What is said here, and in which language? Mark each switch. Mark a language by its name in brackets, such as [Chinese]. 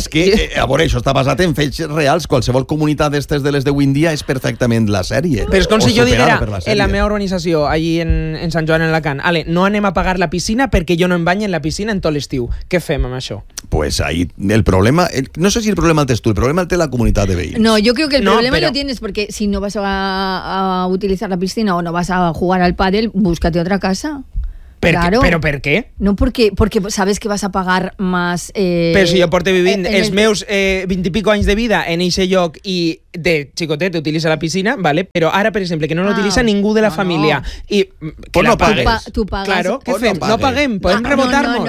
[Catalan] És que, a veure, això està basat en fets reals. Qualsevol comunitat d'estes de les d'avui en dia és perfectament la sèrie. Però és com si jo diguera, en la meva organització, allí en Sant Joan, en Alacant, ale, no anem a pagar la piscina perquè jo no em banyo en la piscina en tot l'estiu. Què fem amb això? [Spanish] Pues ahí [Catalan] el problema, no sé si el problema el tens tú, el problema el té la comunitat de veïns. [Spanish] No, yo creo que el problema lo tienes porque si no vas a utilizar la piscina o no vas a jugar al pádel, búscate otra casa. [Catalan] Per [Spanish] claro. [Catalan] Què? Però per què? [Spanish] No, [Catalan] perquè [Spanish] sabes que vas a pagar más... [Catalan] Però si jo porto vivint els meus 20 i pico anys de vida en eixe lloc i de xicotet utilitza la piscina, ¿vale? Però ara, per exemple, que no l'utilitza ningú de la família. I que no pagues. Tu pagues. Claro, què fem? No paguem? Podem rebotar-nos?